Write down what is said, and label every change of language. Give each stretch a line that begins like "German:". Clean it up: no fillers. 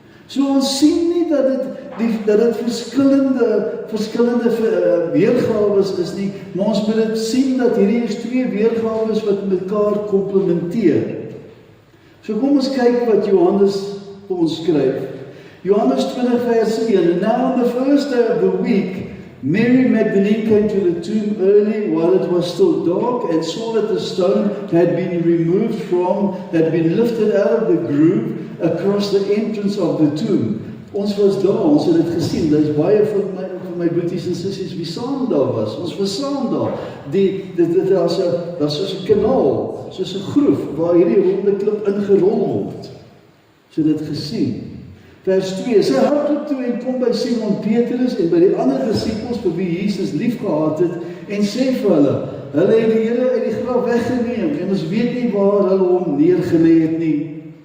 Afrikaans: So ons sien nie dat dit verskillende weergawes is nie, maar ons moet dit sien dat hierdie is twee weergawes wat mekaar komplementeer. So kom ons kyk wat Johannes vir ons skryf. Johannes 20 vers 1,
English: and now on the first day of the week, Mary Magdalene came to the tomb early while it was still dark and saw that the stone had been lifted out of the groove across the entrance of the tomb.
Afrikaans: Ons was daar, ons het dit gesien, daar is baie van my broertjies en sissies wie saam daar was, ons was saam daar. Daar's soos 'n kanaal, soos 'n groef, waar hierdie ronde klip ingerol word. So dit gesien. Vers 2, sy hardloop toe en kom by Simon Petrus en by die ander disippels vir wie Jesus liefgehad het en sê vir hulle het die Here uit die graf weggeneem en ons weet nie waar hulle hom neergelê het nie.